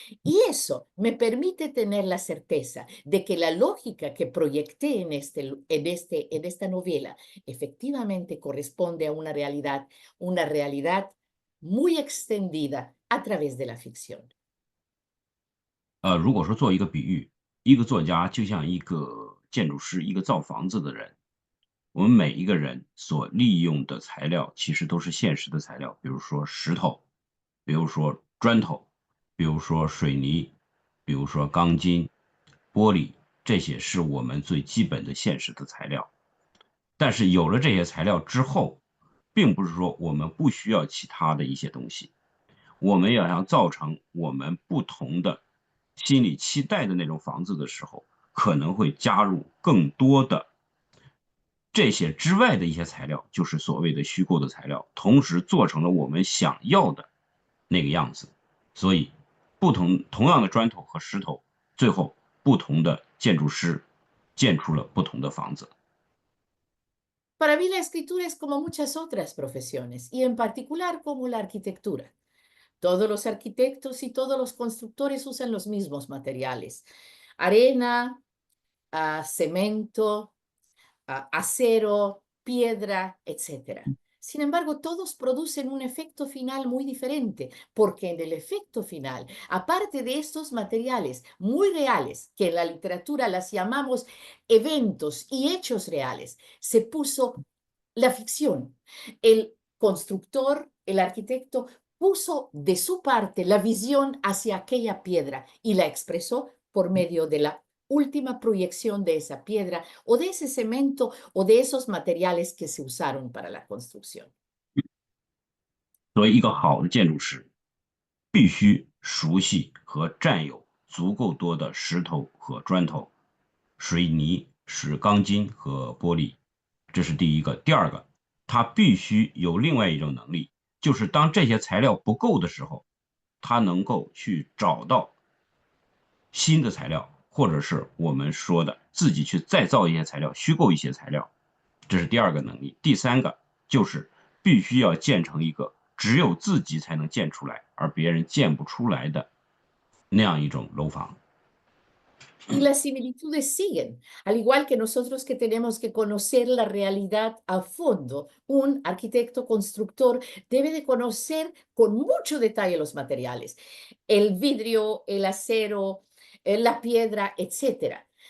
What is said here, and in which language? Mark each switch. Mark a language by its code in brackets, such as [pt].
[es] Y eso me permite tener la certeza de que la lógica que proyecté en esta novela efectivamente corresponde a una realidad muy extendida a través de la ficción. [zh] 如果说做一个比喻，一个作家就像一个建筑师，一个造房子的人。我们每一个人所利用的材料其实都是现实的材料，比如说石头，比如说砖头，比如说水泥，比如说钢筋、玻璃，这些是我们最基本的现实的材料。但是有了这些材料之后，并不是说我们不需要其他的一些东西，我们要想造成我们不同的心理期待的那种房子的时候，可能会加入更多的这些之外的一些材料，就是所谓的虚构的材料，同时做成了我们想要的那个样子。所以，同样的砖头和石头，最后不同的建筑师建出了不同的房子。 [es] Para mí la escritura es como muchas otras profesiones y en particular como la arquitectura. Todos los arquitectos y todos los constructores usan los mismos materiales: arena, cemento, acero, piedra, etc. Sin embargo, todos producen un efecto final muy diferente, porque en el efecto final, aparte de estos materiales muy reales, que en la literatura las llamamos eventos y hechos reales, se puso la ficción. El constructor, el arquitecto, puso de su parte la visión hacia aquella piedra y la expresó por medio de la última proyección de esa piedra o de ese cemento o de esos materiales que se usaron para la construcción. [zh] 所以，一个好的建筑师必须熟悉和占有足够多的石头和砖头、水泥、钢筋和玻璃，这是第一个。第二个，他必须有另外一种能力，就是当这些材料不够的时候，他能够去找到新的材料，或者是我们说的自己去再造一些材料，虚构一些材料，这是第二个能力。第三个就是必须要建成一个只有自己才能建出来，而别人建不出来的那样一种楼房。 [es] Y las similitudes siguen, al igual que nosotros que tenemos que conocer la realidad a fondo. Un arquitecto constructor debe de conocer con mucho detalle los materiales, el vidrio, el acero, la piedra, etcétera.